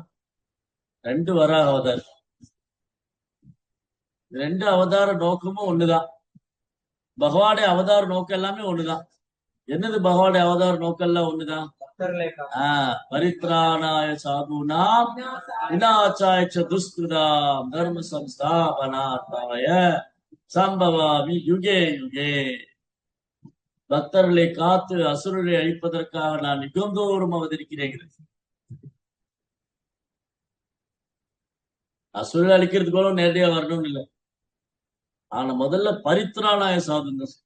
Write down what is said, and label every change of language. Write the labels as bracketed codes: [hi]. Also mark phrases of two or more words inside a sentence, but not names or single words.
[ta] 2 வராக அவதாரம். 2 அவதார நோக்கமும் ஒண்ணுதான். பகவானுடைய அவதார நோக்கம் எல்லாமே ஒண்ணுதான். என்னது பகவானுடைய அவதார நோக்கம் எல்லாம் ஒண்ணுதான். [sa] परित्राणाय साधूनाम् विनाशाय दुष्कृताम् धर्म संस्थापनार्थाय सम्भवामि युगे युगे. [ta] பக்தர்களை காத்து அசுரரை அழிப்பதற்காக நான் யுகந்தோறும் அவதரிக்கிறேன். அசுரரை அழிக்கிறதுக்கு நேரடியா வரணும்னு இல்லை. ஆனா முதல்ல பரித்ராணாய சாதுங்க.